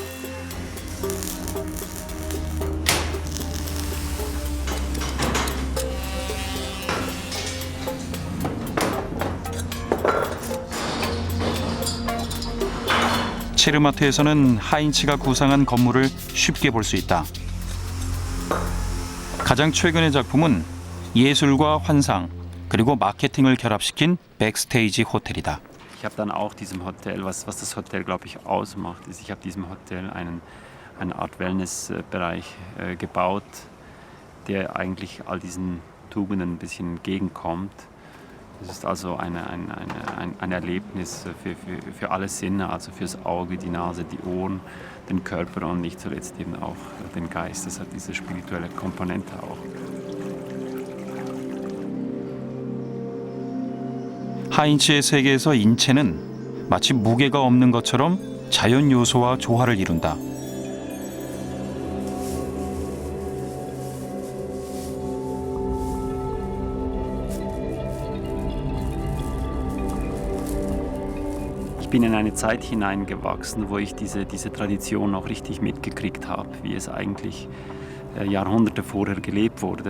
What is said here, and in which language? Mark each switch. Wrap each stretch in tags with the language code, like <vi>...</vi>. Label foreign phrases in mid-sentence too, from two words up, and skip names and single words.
<ko>체르마트에서는 하인츠가 구상한 건물을 쉽게 볼 수 있다. 가장 최근의 작품은 예술과 환상, 그리고 마케팅을 결합시킨 백스테이지 호텔이다.</ko> <de>Ich habe dann auch diesem Hotel, was das Hotel, glaube ich, ausmacht, ist, ich habe diesem Hotel eine Art Wellnessbereich gebaut, der eigentlich all diesen Tugenden ein bisschen entgegenkommt. Es ist also ein Erlebnis für alle Sinne, also fürs Auge, die Nase, die Ohren, den Körper und nicht zuletzt eben auch den Geist. Das hat diese spirituelle Komponente auch.</de> <ko>하인츠의 세계에서 인체는 마치 무게가 없는 것처럼 자연 요소와 조화를 이룬다.</ko> <de>Ich bin in eine Zeit hineingewachsen, wo ich diese Tradition auch richtig mitgekriegt habe, wie es eigentlich Jahrhunderte vorher gelebt wurde.</de>